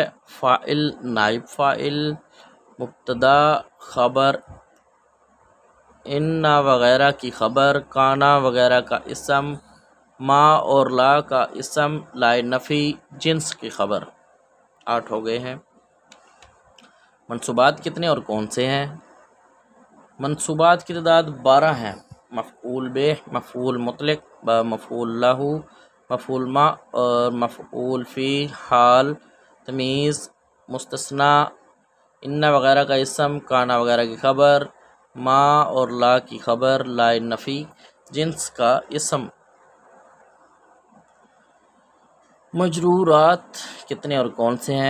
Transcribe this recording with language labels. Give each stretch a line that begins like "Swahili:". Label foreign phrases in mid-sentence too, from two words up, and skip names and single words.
Urdu: فاعل، نائب فاعل، مبتدا، خبر، ان وغیرہ کی خبر، کانا وغیرہ کا اسم، ما اور لا کا اسم، لائے نفی جنس کی خبر۔ 8 ہو گئے ہیں۔ منصوبات کتنے اور کون سے ہیں؟ منصوبات کی تعداد 12 ہیں۔ مفعول به، مفعول مطلق، مفعول لہ، مفعول ما اور مفعول فی، حال، تمیز، مستثنی، ان وغیرہ کا اسم، کانا وغیرہ کی خبر، ما اور لا کی خبر، لائے نفی جنس کا اسم۔ مجرورات کتنے اور کون سے ہیں؟